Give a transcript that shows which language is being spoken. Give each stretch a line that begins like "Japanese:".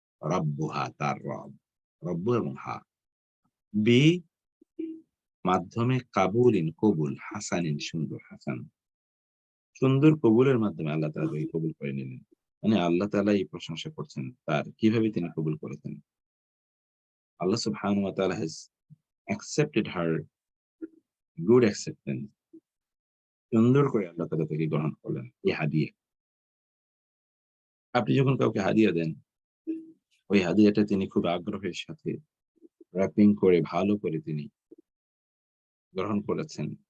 Bangla: রাব্বুহা তার রব। রব্বু এবং বি মাধ্যমে কাবুলিন কবুল হাসানিন সুন্দর হাসান। সুন্দর কবুলের মাধ্যমে আল্লাহ তাআলা তাকে কবুল করে নিলেন। মানে আল্লাহ তাআলা এই প্রশংসা করছেন তার কিভাবে তিনি কবুল করেছেন।
English: Allah subhanahu wa ta'ala has accepted her good acceptance.
Bangla: সুন্দর করে আল্লাহ তাআলা তাকে গ্রহণ করলেন এই হাদিয়া। আপনি যখন কাউকে হাদিয়া দেন, ওই হাদিয়াটা তিনি খুব আগ্রহের সাথে র‍্যাপিং করে ভালো করে তিনি গ্রহণ করেছেন।